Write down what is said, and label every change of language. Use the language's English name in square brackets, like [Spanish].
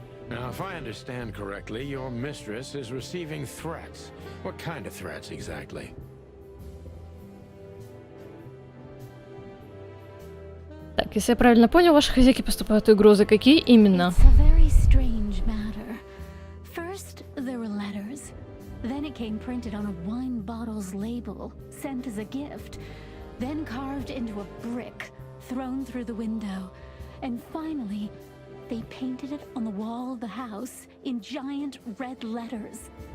[English] Now, if I understand correctly, your mistress is receiving threats. What kind of threats exactly? [Russian] Так, если я правильно понял, ваши хозяйки поступают угрозы. Какие именно? [English] It's a very strange matter. First, there were letters. Then it came printed on a wine bottle's label, sent as a gift. Then carved into a brick, thrown through the window. And finally, they painted it on the wall of the house in giant red letters.